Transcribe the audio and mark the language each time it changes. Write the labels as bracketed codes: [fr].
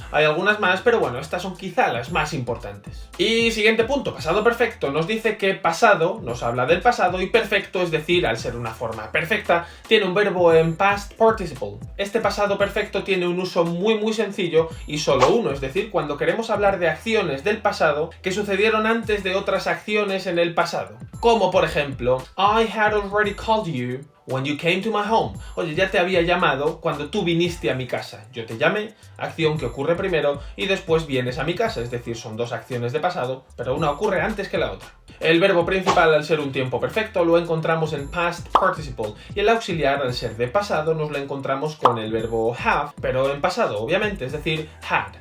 [es] Hay algunas más, pero bueno, estas son quizá las más importantes. Y siguiente punto, pasado perfecto, nos dice que pasado nos habla del pasado y perfecto, es decir, al ser una forma perfecta, tiene un verbo en past participle. Este pasado perfecto tiene un uso muy sencillo y solo uno, es decir, cuando queremos hablar de acciones del pasado que sucedieron antes de otras acciones en el pasado. Como por ejemplo, [en] I had already called you when you came to my home. [es] Oye, ya te había llamado cuando tú viniste a mi casa. Yo te llamé, acción que ocurre primero y después vienes a mi casa. Es decir, son dos acciones de pasado, pero una ocurre antes que la otra. El verbo principal, al ser un tiempo perfecto, lo encontramos en past participle y el auxiliar, al ser de pasado, nos lo encontramos con el verbo have, pero en pasado, obviamente, es decir, had.